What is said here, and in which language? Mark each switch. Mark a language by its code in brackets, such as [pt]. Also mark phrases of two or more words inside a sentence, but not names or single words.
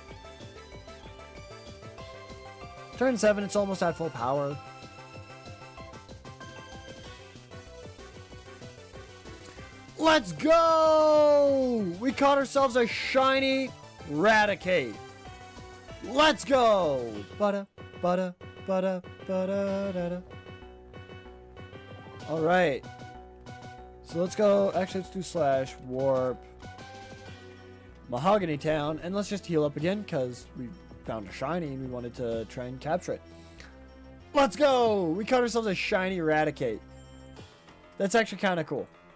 [en] Turn 7, it's almost at full power. Let's go! We caught ourselves a shiny Raticate. Let's go! Bada, bada, bada, bada, da, da. Alright. So let's go. Actually, let's do slash warp Mahogany Town. And let's just heal up again because we found a shiny and we wanted to try and capture it. Let's go! We caught ourselves a shiny Raticate. That's actually kind of cool.